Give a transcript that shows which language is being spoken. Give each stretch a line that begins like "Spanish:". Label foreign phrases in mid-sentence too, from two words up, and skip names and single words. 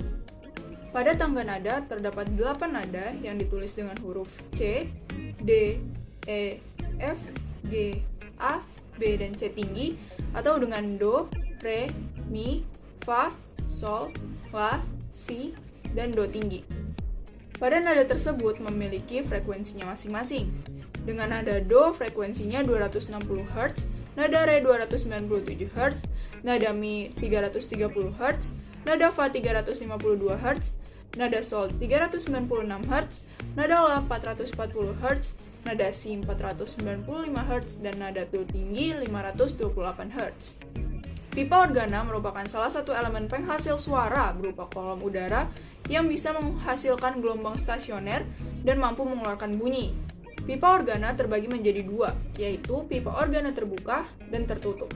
Indonesian: Pada tangga nada terdapat 8 nada yang ditulis dengan huruf C, D, E, F, G, A, B, dan C tinggi, atau dengan Do, Re, Mi, Fa, Sol, La, Si, dan Do tinggi. Pada nada tersebut memiliki frekuensinya masing-masing. Dengan nada Do frekuensinya 260 Hz, nada Re 297 Hz, nada Mi 330 Hz, nada Fa 352 Hz, nada Sol 396 Hz, nada La 440 Hz, nada Si 495 Hz, dan nada Do tinggi 528 Hz. Pipa organa merupakan salah satu elemen penghasil suara berupa kolom udara yang bisa menghasilkan gelombang stasioner dan mampu mengeluarkan bunyi. Pipa organa terbagi menjadi dua, yaitu pipa organa terbuka dan tertutup.